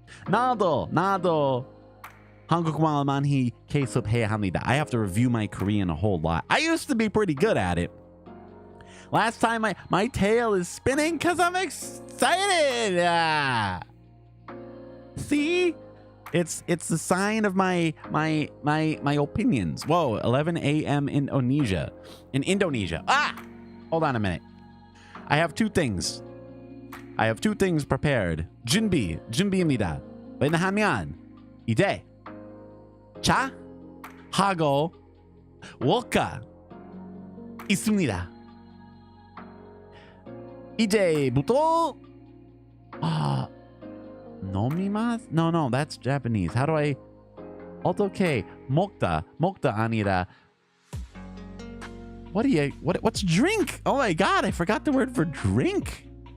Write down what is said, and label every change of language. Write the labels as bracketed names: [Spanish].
[Korean] 나도 한국말 많이 계속해야 합니다. [English] I have to review my Korean a whole lot. I used to be pretty good at it. Last time my tail is spinning because I'm excited. See? It's the sign of my opinions. Whoa, 11 a.m. In Indonesia. Hold on a minute. I have two things prepared. [Korean] 준비입니다. 왜냐하면 이제 차 하고 vodka 있습니다. 이제부터 nomimas? [English] No, that's Japanese. How do I? [Korean] 어떻게 먹다 아니라. [English] What's drink? Oh my god, I forgot the word for drink.